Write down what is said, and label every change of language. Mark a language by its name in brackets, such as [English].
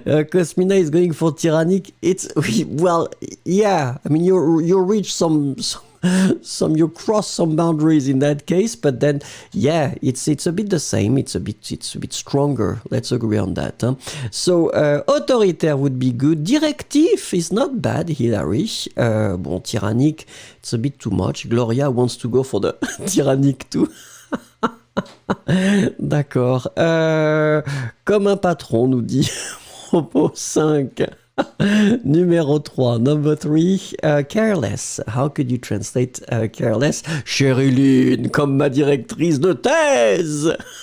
[English] Cosmina is going for tyrannique. It's, well, yeah, I mean, you reach some you cross some boundaries in that case, but then yeah, it's a bit the same. It's a bit stronger. Let's agree on that. Huh? So autoritaire would be good. Directif is not bad, Hilary. Bon, tyrannique, it's a bit too much. Gloria wants to go for the tyrannique too. [French] D'accord. Comme un patron, nous dit propos 5. Numéro 3, [English] number 3, careless. How could you translate careless? [French] Chériline, comme ma directrice de thèse.